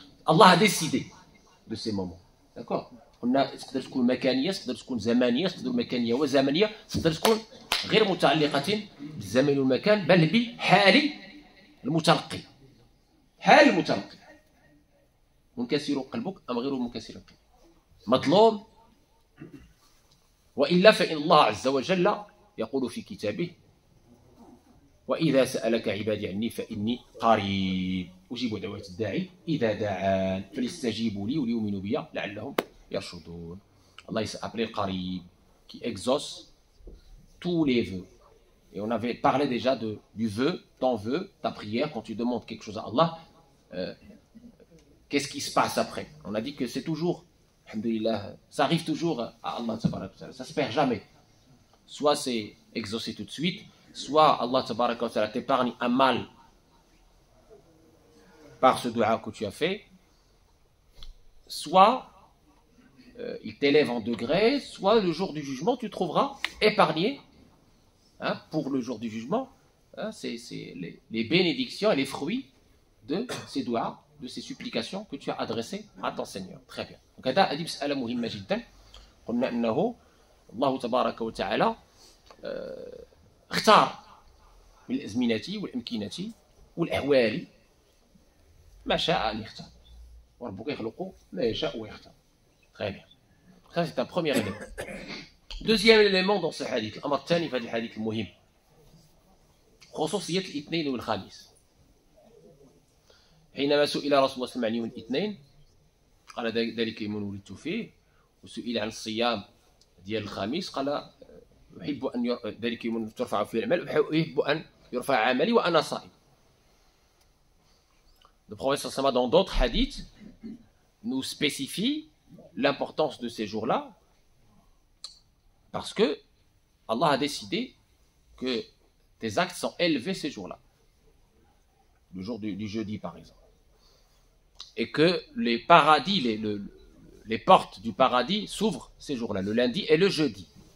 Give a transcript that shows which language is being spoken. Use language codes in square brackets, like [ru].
[fr] Allah a décidé de ces moments. D'accord. [ar] قلنا تقدر تكون مكانيه، تقدر تكون زمانيه، تقدر مكانيه وزمنيه، تقدر تكون غير متعلقه بالزمن والمكان بل بحال المتلقي. حال المتلقي. منكسر قلبك ام غير منكسر قلبك. مظلوم والا فان الله عز وجل يقول في كتابه: واذا سالك عبادي عني فاني قريب اجيب دعوه الداعي اذا دعان فليستجيبوا لي وليؤمنوا بي لعلهم يرشدون. [fr] Allah s'est appelé Qarib, qui exauce tous les vœux. Et on avait parlé déjà du vœu, ton vœu, ta prière, quand tu demandes quelque chose à Allah, qu'est-ce qui se passe après? On a dit que c'est toujours, alhamdoulilah, ça arrive toujours à Allah, ça ne se perd jamais. Soit c'est exaucé tout de suite, soit Allah t'épargne un mal par ce dua que tu as fait, soit il t'élève en degré, soit le jour du jugement, tu trouveras épargné, hein, pour le jour du jugement, hein, c'est les bénédictions et les fruits de ces doigts, de ces supplications que tu as adressées à ton Seigneur. Très bien. Donc, [ar] هذه مسألة مهمة جدا. قلنا أنه الله تبارك وتعالى اختار من الأزمنة والأمكنة والأحوال ما شاء أن يختار. وربك يخلق ما يشاء ويختار. [fr] Très bien. Ça, c'est un premier élément. Deuxième élément dans ce hadith, [ar] الأمر الثاني في هذا الحديث المهم خصوصية الاثنين والخميس. حينما سئل رسول الله صلى الله عليه وسلم عن يوم الاثنين قال ذلك يوم ولدت فيه، وسئل عن الصيام ديال الخميس قال أحب أن ذلك يوم ترفع فيه الأعمال، أحب أن يرفع عملي وأنا صائم. [fr] Le prophète sallallahu dans d'autres hadiths nous spécifie l'importance de ces jours-là parce que Allah a décidé que tes actes sont élevés ces jours-là, le jour du jeudi par exemple, et que les paradis, les portes du paradis s'ouvrent ces jours-là, le lundi et le jeudi.